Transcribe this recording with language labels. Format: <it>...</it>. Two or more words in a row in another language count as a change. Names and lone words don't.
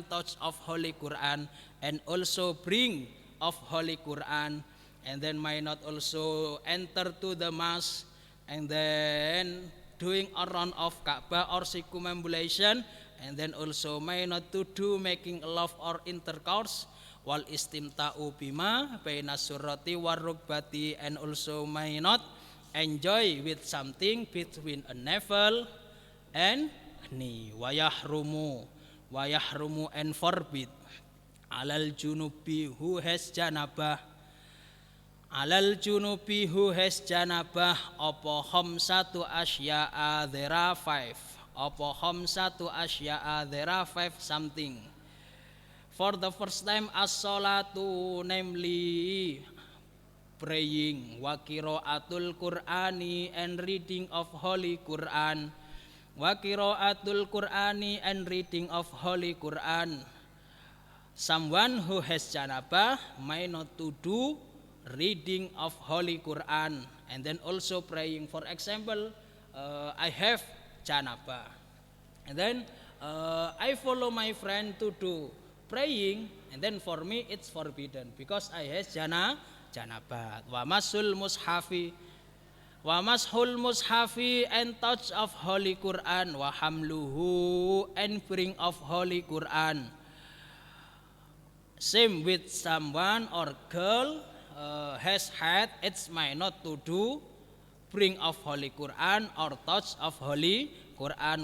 <en>touch of Holy Quran, and also bring of Holy Quran, and then might not also enter to the mass, and then doing around of Ka'bah or circumambulation, and then also may not to do making love or intercourse,</en> <ar>والاستمتاع بما بين السرة والركبة,</ar> <en>and also may not enjoy with something between a navel and knee. Wayahrumu and forbid</en> <ar>على الجنب</ar> <en>who has janabah,</en> <ar>على الجنب</ar> <en>who has janabah, apa</en> <ar>خمسة أشياء,</ar> <en>there are 5.</en> <ar>Apa خمسة أشياء,</ar> <en>there are 5 something. For the first time, as-salatu, namely praying,</en> <ar>وقراءة القرآن,</ar> <en>and reading of Holy Quran,</en> <ar>وقراءة القرآن,</ar> <en>and reading of Holy Quran. Someone who has janabah might not to do reading of Holy Quran, and then also praying. For example, I have janabah, and then I follow my friend to do praying, and then for me it's forbidden because I have janabah.</en> <ar>ومس المصحف,</ar> <en>and touch of Holy Quran,</en> <ar>وحمله,</ar> <en>and bring of Holy Quran. Same with someone or girl has had, it's might not to do bring of Holy Quran or touch of Holy Quran.</en>